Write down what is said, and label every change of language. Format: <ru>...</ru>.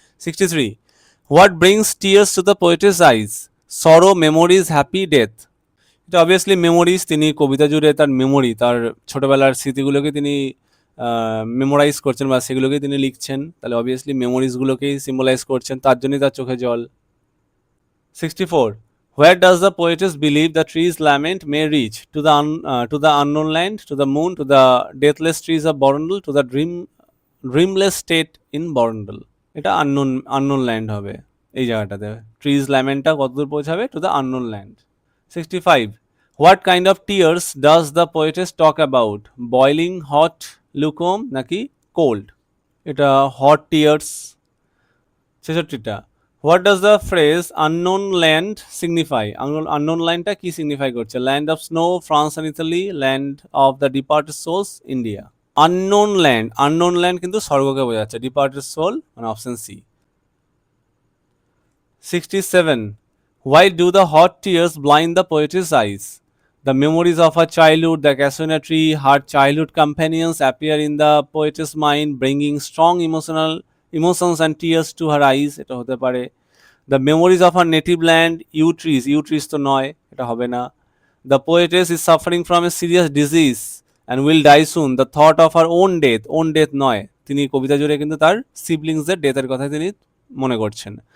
<en>63, what brings tears to the poetess eyes? Sorrow, memories, happy, death. এটা obviously memories.</en> <bn>তিনি কবিতা জুড়ে তার মেমোরি, তার ছোটবেলার স্মৃতিগুলোকে তিনি মেমোরাইজ করছেন বা সেগুলোকেই তিনি লিখছেন, তাহলে অবভিয়াসলি মেমোরিজগুলোকেই সিম্বলাইজ করছেন, তার জন্যই তার চোখে জল।</bn> <en>64, where does the poetess believe the trees lament may reach? To the unknown land, to the moon, to the deathless trees of Borondel, to the dreamless state in Borondel?</en> <bn>এটা unknown land হবে এই জায়গাটাতে। Trees ল্যামেন্টটা কতদূর পৌঁছাবে?</bn> <en>To the unknown land. 65, what kind of tears does the poetess talk about? Boiling, hot, lukewarm নাকি cold? এটা hot tears. 66টা, what does the phrase unknown land signify?</en> <bn>Unknown ল্যান্ডটা কি signify করছে?</bn> <en>Land of snow, France and Italy, land of the departed souls, India.</en> <bn>Unknown land কিন্তু স্বর্গকে বোঝাচ্ছে, departed soul মানে option C.</bn> <en>67, why do the hot tears blind the poet's eyes? The memories of her childhood, the cassia tree, her childhood companions appear in the poet's mind, bringing strong emotions and tears to her eyes.</en> <bn>এটা হতে পারে।</bn> <en>The memories of her native land, yew trees</en> <bn>তো নয়, এটা হবে না।</bn> <en>The poetess is suffering from a serious disease and will die soon. The thought of her own death</en> <bn>নয়, তিনি কবিতা জুড়ে কিন্তু তার সিবলিংসদের ডেথের কথা তিনি মনে করছেন।</bn>